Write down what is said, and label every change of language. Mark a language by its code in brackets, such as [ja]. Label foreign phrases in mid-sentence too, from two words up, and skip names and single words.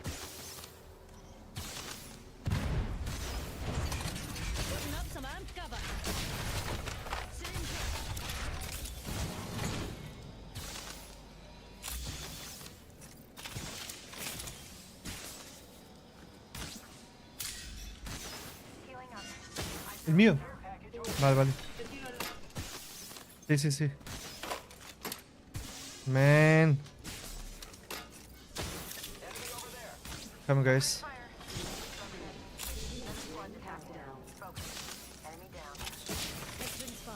[en] Putting up some amped cover. Syringe here. Healing up. [it] Il mio. [es] Vale, vale. Sì, sì, sì. [en] Man. Come on, guys. Fire. Another squad attack down. Focus. Enemy down. Let's ring spa.